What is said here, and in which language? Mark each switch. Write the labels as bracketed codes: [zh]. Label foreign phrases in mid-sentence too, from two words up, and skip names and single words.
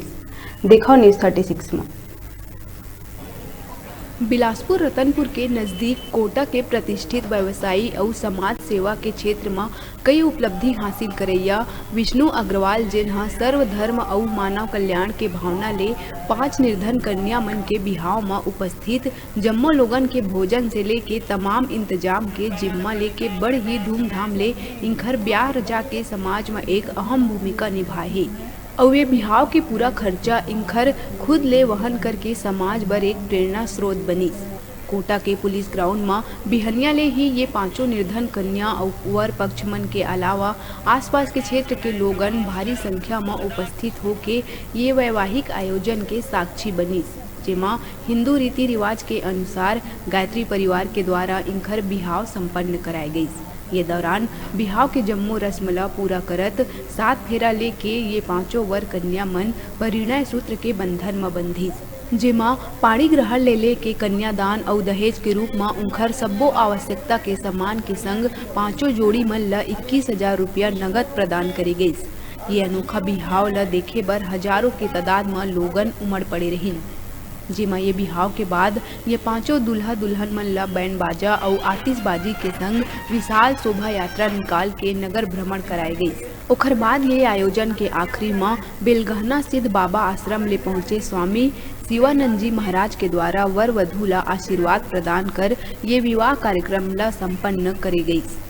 [hne] देखो न्यूज़ 36 में। बिलासपुर रतनपुर के नजदीक कोटा के प्रतिष्ठित व्यवसायी और समाज सेवा के क्षेत्र में कई उपलब्धि हासिल करैया विष्णु अग्रवाल जेन हा सर्वधर्म और मानव कल्याण के भावना ले 5 निर्धन कन्या मन के बिहाव में उपस्थित जम्मो लोगन के भोजन से लेके तमाम इंतजाम के जिम्मा लेके बड़ ही धूमधाम ले इनकर ब्याह रजा के समाज में एक अहम भूमिका निभाही और ये बिहाव के पूरा खर्चा इनकर खुद ले वहन करके समाज भर एक प्रेरणा स्रोत बनी। कोटा के पुलिस ग्राउंड में बिहनिया ले ही ये 5 निर्धन कन्या और वर पक्ष मन के अलावा आसपास के क्षेत्र के लोगन भारी संख्या में उपस्थित होके ये वैवाहिक आयोजन के साक्षी बनी, जेमा हिंदू रीति रिवाज के अनुसार गायत्री परिवार के द्वारा इनकर बिहाव संपन्न कराए गई। ये दौरान बिहाव के जम्मो रस्म ला पूरा करत 7 फेरा लेके ये 5 वर कन्या मन परिणय सूत्र के बंधन में बंधी, जेमा पाणी ग्रहण ले के कन्यादान और दहेज के रूप में उनकर सब्बो आवश्यकता के सामान के संग 5 जोड़ी मन ला 21,000 रुपया नगद प्रदान करे गई। ये अनोखा बिहाव ला देखे बर हजारों के तादाद में लोगन उमड़ पड़े रहिन, जेमा ये बिहाव के बाद ये 5 दुल्हा दुल्हन मन ला बैंड बाजा और आतिशबाजी के संग विशाल शोभा यात्रा निकाल के नगर भ्रमण कराए गई। ओखर बाद ये आयोजन के आखिरी में बेलगहना सिद्ध बाबा आश्रम ले पहुंचे स्वामी शिवानंद जी महाराज के द्वारा वर वधू ला आशीर्वाद प्रदान कर ये विवाह कार्यक्रम ला संपन्न करे गई।